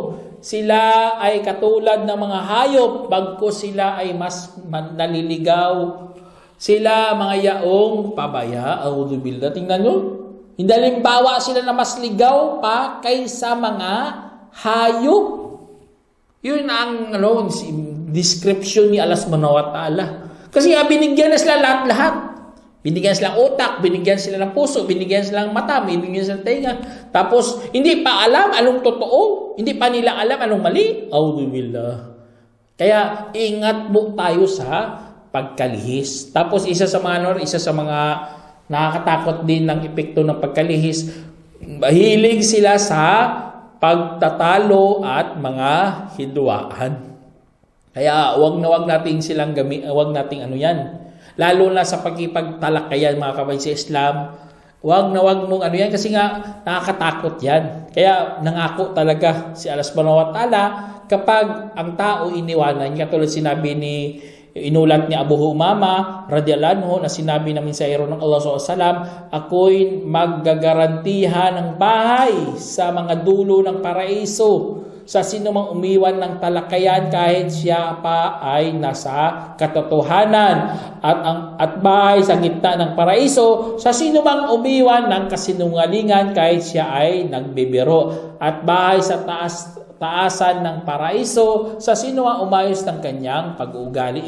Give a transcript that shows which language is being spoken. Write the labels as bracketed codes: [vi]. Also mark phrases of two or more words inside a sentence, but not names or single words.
[tl] Sila ay katulad ng mga hayop, bagkus sila ay mas naliligaw. Sila mga yaong pabaya. A'udzubillah. Tingnan nyo. Hindi halimbawa sila na mas ligaw pa kaysa mga hayop. Yun ang description ni Allah [ar] سبحانه وتعالى. [tl] Kasi binigyan na sila lahat-lahat. Binigyan sila ng utak, binigyan sila ng puso, binigyan sila ng mata, binigyan sila ng tenga. Tapos, hindi pa alam anong totoo. Hindi pa nila alam anong mali. A'udzubillah. Kaya, ingat po tayo sa pagkalihis. Tapos, isa sa mga nakakatakot din ng epekto ng pagkalihis, mahilig sila sa pagtatalo at mga hidwaan. Kaya, wag nating silang wag nating lalo na sa pagkipagtalakayan mga kapatid sa Islam, wag mong yan kasi nga nakakatakot yan. Kaya nangako talaga si Allah [ar] سبحانه وتعالى [tl] kapag ang tao iniwanan, katulad sinabi inulat ni Abu Umama radhiyallahu anhu na sinabi namin sa ng Allah SAW, ako'y maggagarantihan ng bahay sa mga dulo ng paraiso sa sino mang umiwan ng talakayan kahit siya pa ay nasa katotohanan, at bahay sa gitna ng paraiso sa sino mang umiwan ng kasinungalingan kahit siya ay nagbibiro, at bahay sa taasan ng paraiso sa sino ang umayos ng kanyang pag-uugali.